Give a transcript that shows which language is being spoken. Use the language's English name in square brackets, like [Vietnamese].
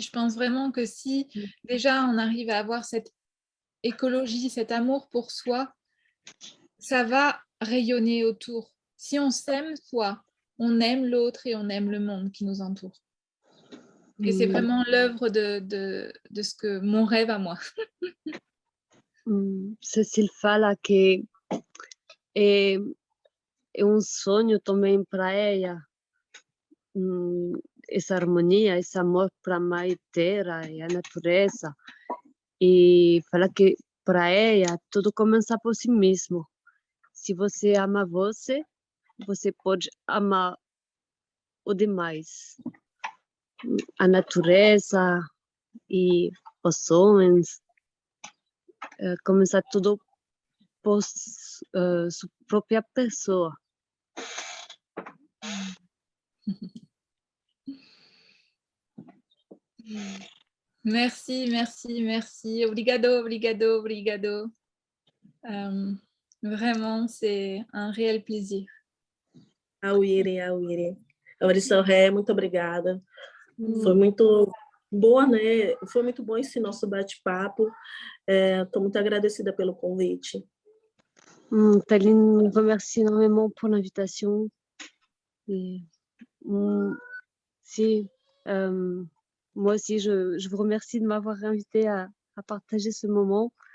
[French] Je pense vraiment que si déjà on arrive à avoir cette écologie, cet amour pour soi, ça va rayonner autour. Si on s'aime soi, on aime l'autre et on aime le monde qui nous entoure. Et c'est vraiment l'œuvre de ce que mon rêve à moi. [Portuguese] Cecile fala que é um sonho também para ela, essa harmonia, esse amor para a mãe terra e a natureza. E fala que para ela tudo começa por si mesmo. Se você ama você, você pode amar o demais. A natureza e os homens. Começar tudo por sua própria pessoa. [French] Merci, merci, merci. [Portuguese] Obrigado, obrigado, obrigado. [French] Vraiment, c'est un réel plaisir. Awire. [Portuguese] Aurição Ré, muito obrigada. Foi muito boa, né? Foi muito bom esse nosso bate-papo. Estou muito agradecida pelo convite. [French] Taline remercie énormément pour l'invitation. Et, moi aussi, je vous remercie de m'avoir invité à partager ce moment.